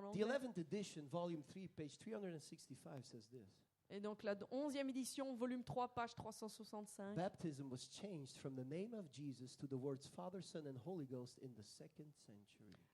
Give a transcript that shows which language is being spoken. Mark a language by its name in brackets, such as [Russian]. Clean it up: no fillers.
[English] The [French] anglais. [English] 11th edition, volume 3, page 365 says this. [French] Et donc la 11e édition, volume 3, page 365. [English] Baptism was changed from the name of Jesus to the words Father, Son, and Holy Ghost in the 2nd century.